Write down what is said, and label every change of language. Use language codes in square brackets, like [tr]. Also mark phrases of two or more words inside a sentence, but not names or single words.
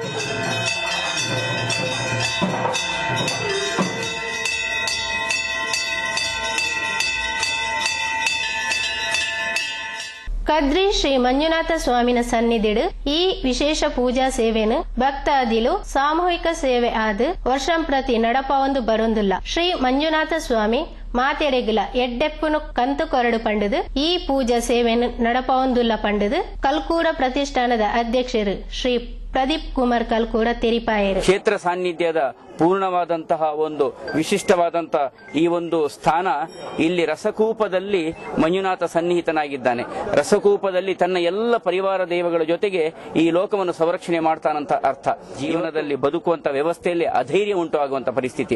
[tcy] ಕದ್ರಿ ಶ್ರೀ ಮಂಜುನಾಥ ಸ್ವಾಮಿನ ಸನ್ನಿಧಿಡು ಈ ವಿಶೇಷ ಪೂಜಾ ಸೇವೆನು ಭಕ್ತಾದಿಲು ಸಾಮೂಹಿಕ ಸೇವೆ ಆದು ವರ್ಷಂ ಪ್ರತಿ ನಡಪವೊಂದು ಬರೊಂದುಲ್ಲ. ಶ್ರೀ ಮಂಜುನಾಥ ಸ್ವಾಮಿ ಮಾತೆರೆಗಿಲ ಎಡ್ಡೆಪ್ಪುನು ಕಂತು ಕೊರಡು ಪಂಡದು ಈ ಪೂಜಾ ಸೇವೆನು ನಡಪವೊಂದುಲ್ಲ ಪಂಡದು ಕಲ್ಕೂರ ಪ್ರತಿಷ್ಠಾನದ ಅಧ್ಯಕ್ಷರು ಶ್ರೀ ಪ್ರದೀಪ್ ಕುಮಾರ್ ಕಲ್ಕೂರ ತೆರಿಪಾಯರು. [kn] ಕ್ಷೇತ್ರ ಸಾನ್ನಿಧ್ಯದ ಪೂರ್ಣವಾದಂತಹ ಒಂದು ವಿಶಿಷ್ಟವಾದಂತಹ ಈ ಒಂದು ಸ್ಥಾನ ಇಲ್ಲಿ ರಸಕೂಪದಲ್ಲಿ ಮಂಜುನಾಥ ಸನ್ನಿಹಿತನಾಗಿದ್ದಾನೆ. ರಸಕೂಪದಲ್ಲಿ ತನ್ನ ಎಲ್ಲ ಪರಿವಾರ ದೇವಗಳ ಜೊತೆಗೆ ಈ ಲೋಕವನ್ನು ಸಂರಕ್ಷಣೆ ಮಾಡ್ತಾನಂತ ಅರ್ಥ. ಜೀವನದಲ್ಲಿ ಬದುಕುವಂತ ವ್ಯವಸ್ಥೆಯಲ್ಲಿ ಅಧೈರ್ಯ ಉಂಟುವಾಗುವಂತ ಪರಿಸ್ಥಿತಿ.